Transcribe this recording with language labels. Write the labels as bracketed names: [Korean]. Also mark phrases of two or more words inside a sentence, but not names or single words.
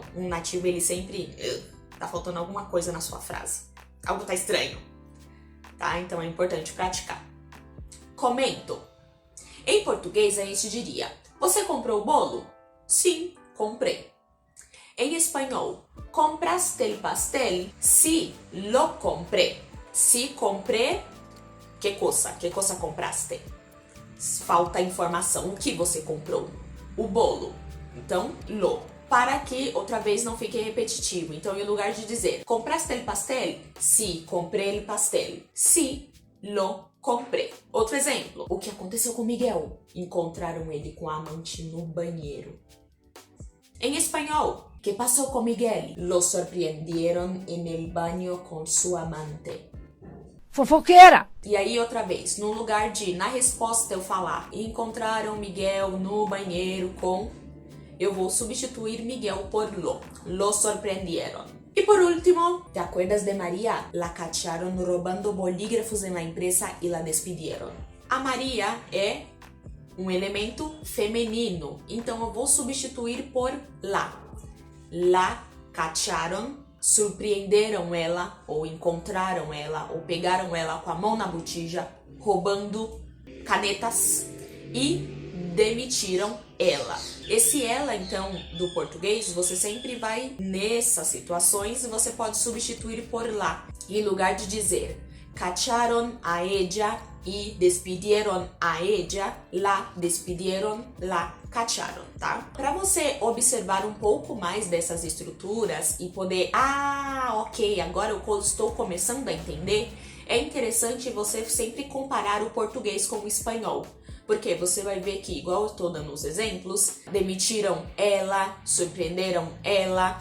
[Portuguese] Um nativo, ele sempre... tá faltando alguma coisa na sua frase. Algo tá estranho. Tá? Então é importante praticar. Comento. Em português a gente diria: você comprou o bolo? Sim, comprei. Em espanhol, [Spanish] ¿compraste el pastel? Sí, lo compré. Si compré, ¿qué cosa? ¿Qué cosa compraste? [Portuguese] Falta informação. O que você comprou? O bolo. Então, lo. Para que outra vez não fique repetitivo. Então, em lugar de dizer [Spanish] ¿compraste el pastel? Sí, compré el pastel. Sí, lo compré. [Portuguese] Outro exemplo. O que aconteceu com Miguel? Encontraram ele com a amante no banheiro. Em espanhol, [Spanish] ¿qué pasó con Miguel? Lo sorprendieron en el baño con su amante. [Portuguese] Fofoqueira! E aí, outra vez, no lugar de, na resposta, eu falar encontraram Miguel no banheiro com... eu vou substituir Miguel por lo. [Spanish] Lo sorprendieron. Y por último, ¿te acuerdas de María? La cacharon robando bolígrafos en la empresa y la despidieron. [Portuguese] A Maria é um elemento feminino, então eu vou substituir por la. [Spanish] La cacharon, [Portuguese] surpreenderam ela, ou encontraram ela, ou pegaram ela com a mão na botija, roubando canetas e demitiram ela. Esse ela, então, do português, você sempre vai nessas situações e você pode substituir por lá. Em lugar de dizer [Spanish] cacharon a ella y despidieron a ella, la despidieron, la cacharon, [Portuguese] tá? Para você observar um pouco mais dessas estruturas e poder, ok, agora eu estou começando a entender, é interessante você sempre comparar o português com o espanhol. Porque você vai ver que, igual eu estou dando os exemplos, demitiram ela, surpreenderam ela.